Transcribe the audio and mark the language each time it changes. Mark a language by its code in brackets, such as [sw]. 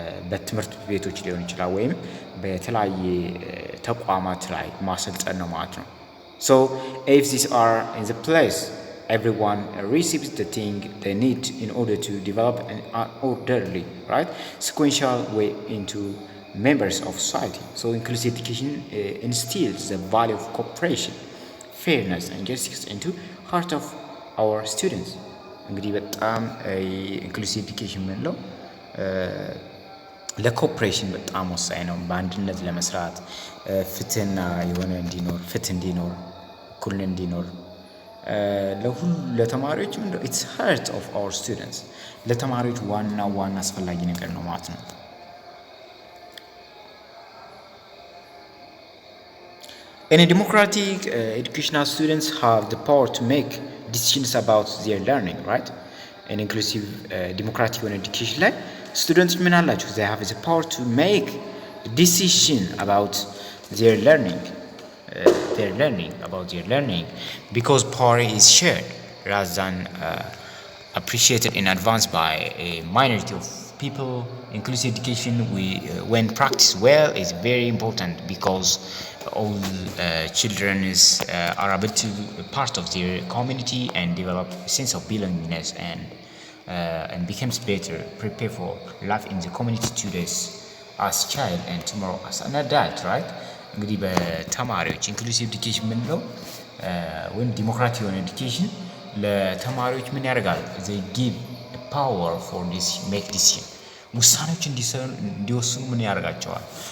[am] በትምህርት ቤቶች ሊሆን ይችላል ወይም በተለያየ ተቋማት ላይ ማሰልጠን ነው ማለት ነው። [en] So if these are in the place, everyone receives the thing they need in order to develop an orderly, right, sequential way into members of society. So inclusive education instills the value of cooperation, fairness and justice into heart of our students. [am] እንግዲህ በጣም ኢንክሉሲቭ ኤዱኬሽን ምንለው ለኮኦፕሬሽን በጣም ወሳኝ ነው። በአንድነት ለመስራት ፍትህና የሆነ እንዲኖር ፍትህ እንዲኖር እኩልነት እንዲኖር ለሁሉ ለተማሪዎች ምንድነው ኢትስ [en] heart of our students [am] ለተማሪዎች ዋና አስፈላጊ ነገር ነው ማለት ነው። [en] In a democratic educational students have the power to make decisions about their learning, right? In inclusive democratic education ላይ students [am] ምን አላቸው? [en] They have the power to make decision about their learning. About their learning because power is shared rather than appreciated in advance by a minority of people. Inclusive education when practiced well is very important because all children are able to be part of their community and develop a sense of belongingness and becomes better prepared for life in the community today as child and tomorrow as an adult, right? [am] እንግዲህ በተማሪዎች ኢንክሉሲቭ ኤዱኬሽን ምንለው ወይም ዲሞክራቲክ የሆነ ኤዱኬሽን ለተማሪዎች ምን ያደርጋል? [en] they give power for this make decision [am] ውሳኔዎች እንዲወስኑ ምን ያደርጋቸዋል?